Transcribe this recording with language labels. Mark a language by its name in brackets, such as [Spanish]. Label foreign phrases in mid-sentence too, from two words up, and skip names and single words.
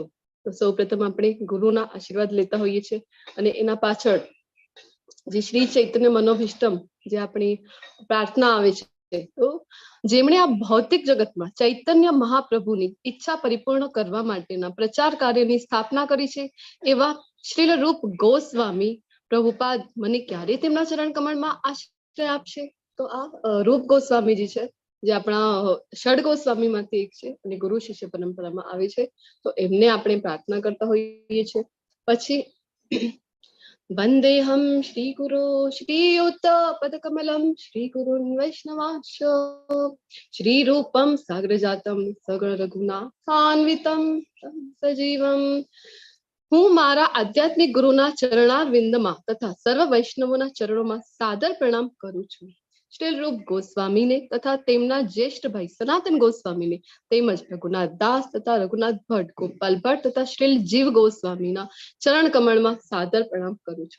[Gujarati] તો સૌપ્રથમ આપણે ગુરુના આશીર્વાદ લેતા હોઈએ છીએ અને એના પાછળ જે શ્રી ચૈતન્ય મનોભીષ્ટમ જે આપણી પ્રાર્થના આવે છે, તો જેમણે આ ભૌતિક જગતમાં ચૈતન્ય મહાપ્રભુની ઈચ્છા પરિપૂર્ણ કરવા માટેના પ્રચાર કાર્યની સ્થાપના કરી છે એવા શ્રીલ રૂપ ગોસ્વામી પ્રભુપાદ મને ક્યારે તેમના ચરણ કમળમાં આશ્રય આપશે। તો આ રૂપ ગોસ્વામીજી છે જે આપણા ષડ ગોસ્વામીમાંથી એક છે અને ગુરુ શિષ્ય પરંપરામાં આવે છે। તો એમને આપણે પ્રાર્થના કરતા હોઈએ છીએ। [Sanskrit] પછી वन्देऽहं श्रीगुरो श्रीयुत पदकमलं श्रीगुरुन् वैष्णवांश श्रीरूपं साग्रजातं सगण रघुनाथान्वितं सजीवम्। [Gujarati] હું મારા આધ્યાત્મિક ગુરુના ચરણારવિંદમાં તથા સર્વ વૈષ્ણવોના ચરણોમાં સાદર પ્રણામ કરું છું। શ્રીલ રૂપ ગોસ્વામીને તથા તેમના જ્યેષ્ઠ ભાઈ સનાતન ગોસ્વામીને તેમજ રઘુનાથ દાસ તથા રઘુનાથ ભટ્ટ, ગોપાલ ભટ્ટ તથા શ્રીલ જીવ ગોસ્વામીના ચરણ કમળમાં સાદર પ્રણામ કરું છું।